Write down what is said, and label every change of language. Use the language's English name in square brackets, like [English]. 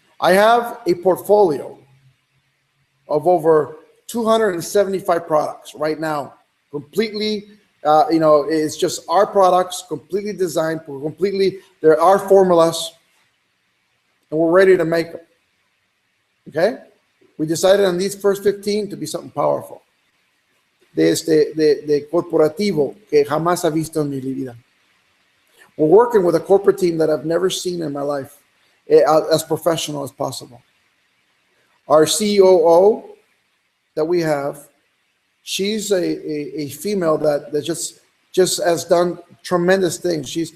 [English] I have a portfolio of over 275 products right now, completely, it's just our products, completely designed, there are formulas, and we're ready to make them. Okay? We decided on these first 15 to be something powerful. [Spanish] De corporativo que jamás ha visto en mi vida. [English] We're working with a corporate team that I've never seen in my life, as professional as possible. Our COO that we have, she's a female that just has done tremendous things.